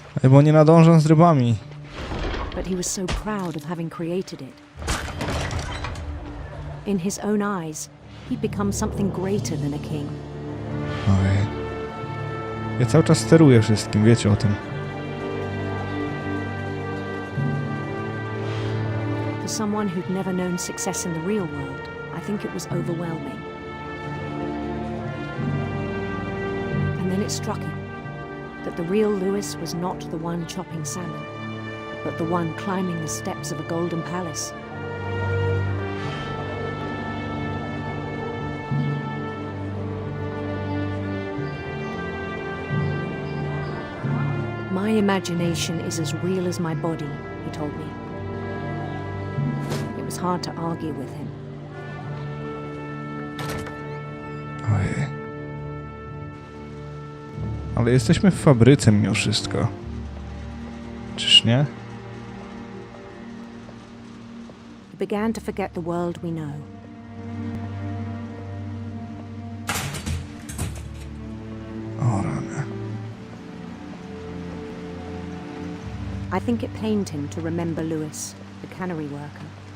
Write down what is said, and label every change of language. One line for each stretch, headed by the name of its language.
Polish: Bo nie nadążam z rybami.
English: But he was so proud of having created it. In his own eyes, he'd become something greater than a king.
Polish: Ojej. Ja cały czas steruję wszystkim, wiecie o tym.
English: For someone who'd never known success in the real world, I think it was overwhelming. And then it struck him that the real Lewis was not the one chopping salmon, but the one climbing the steps of a golden palace. My imagination is as real as my body, he told me. It was hard to argue with him.
Polish: Ojej. Ale jesteśmy w fabryce mimo wszystko. Czyż nie?
English: He began to forget the world we know.
Polish: O rany.
English: I think it pained him to remember Lewis, the cannery worker.